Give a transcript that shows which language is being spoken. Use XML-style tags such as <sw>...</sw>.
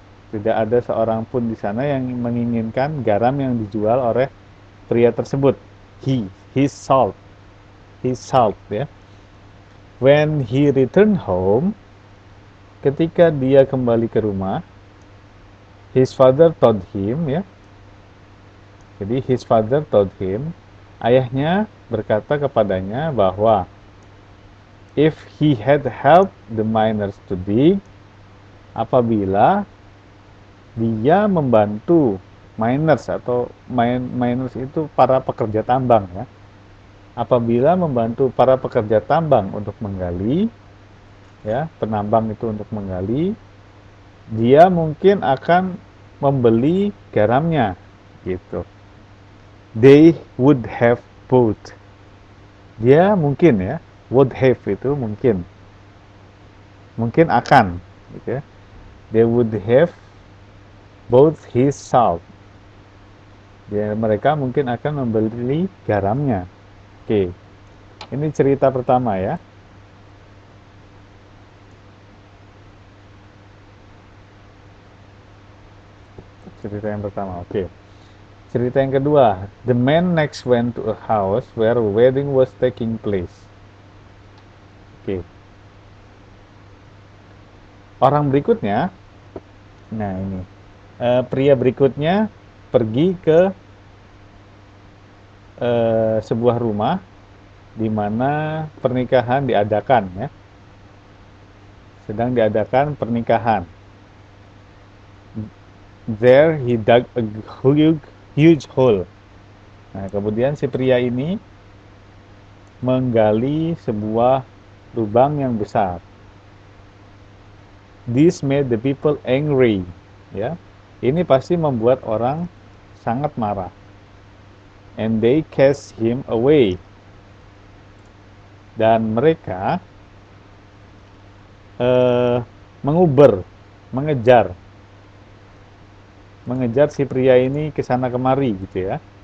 <id>Tidak ada seorang pun di sana yang menginginkan garam yang dijual oleh pria tersebut.</id> <en>His salt, his salt ya. When he returned home,</en> <id>ketika dia kembali ke rumah,</id> <en>his father told him ya.</en> <id>Jadi</id> <en>his father told him,</en> <id>ayahnya berkata kepadanya bahwa</id> <en>if he had helped the miners to dig,</en> <id>apabila dia membantu miners atau miners itu para pekerja tambang ya. Apabila membantu para pekerja tambang untuk menggali ya, penambang itu untuk menggali, dia mungkin akan membeli garamnya gitu.</id> <en>They would have bought.</en> <id>Dia mungkin ya, would have itu mungkin. Mungkin akan gitu ya.</id> <en>They would have bought his salt.</en> <id>Ya, mereka mungkin akan membeli garamnya. Oke. Ini cerita pertama ya. Cerita yang pertama. Oke. Cerita yang kedua,</id> <en>the man next went to a house where a wedding was taking place.</en> <id>Oke. Orang berikutnya, nah ini, pria berikutnya pergi ke sebuah rumah di mana pernikahan diadakan ya. Sedang diadakan pernikahan.</id> <en>There he dug a huge hole.</en> <id>Nah, kemudian si pria ini menggali sebuah lubang yang besar.</id> <en>This made the people angry.</en> <id>Ya, ini pasti membuat orang sangat marah.</id> <en>And they cast him away.</en> <id>Dan mereka menguber, mengejar si pria ini ke sana kemari gitu ya.</id>